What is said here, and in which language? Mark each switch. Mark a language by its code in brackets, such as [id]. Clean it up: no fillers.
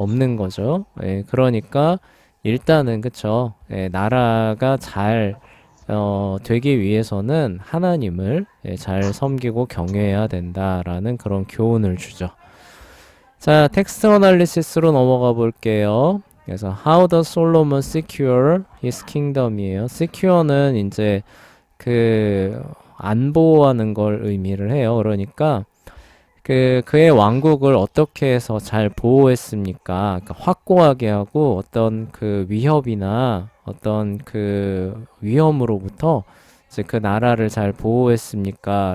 [ko] 없는 거죠. 그러니까 일단은 그쵸. 나라가 잘 되기 위해서는 하나님을 잘 섬기고 경외해야 된다라는 그런 교훈을 주죠. 자, 텍스트 어널리시스로 넘어가 볼게요. [en] 그래서 How does Solomon secure his kingdom이에요. [ko] secure는 이제 그 안보하는 걸 의미를 해요. 그러니까 그의 왕국을 어떻게 해서 잘 보호했습니까? 그러니까 확고하게 하고 어떤 그 위협이나 어떤 그 위험으로부터 이제 그 나라를 잘 보호했습니까?